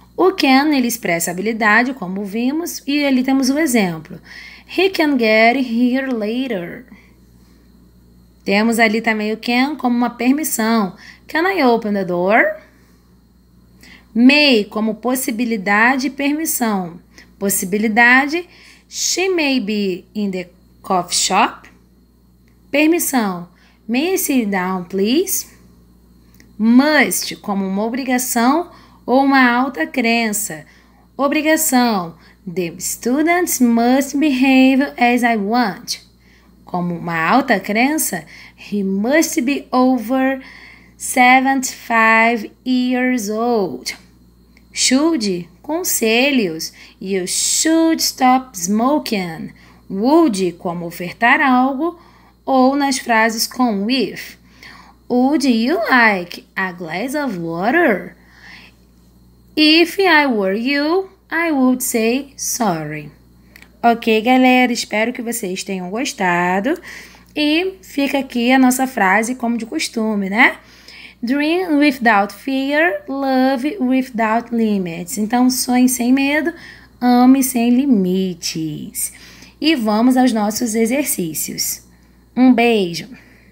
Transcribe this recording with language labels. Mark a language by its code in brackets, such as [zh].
[pt] O can, ele expressa habilidade, como vimos, e ali temos o exemplo. [en] He can get here later. [pt] Temos ali também o can como uma permissão. [en] Can I open the door? May [pt] como possibilidade e permissão. [en] Possibilidade, she may be in the coffee shop. Permissão, may I sit down, please? [pt] Must como uma obrigação ou uma alta crença. [en] Obrigação, the students must behave as I want. Como uma alta crença, he must be over 75 years old. [pt] Should, conselhos. [en] You should stop smoking. [pt] Would, como ofertar algo, ou nas frases com with. [en] Would you like a glass of water? If I were you, I would say sorry. [pt] Ok, galera? Espero que vocês tenham gostado. E fica aqui a nossa frase como de costume, né? [en] Dream without fear, love without limits. [pt] Então, sonhe sem medo, ame sem limites. E vamos aos nossos exercícios. Um beijo!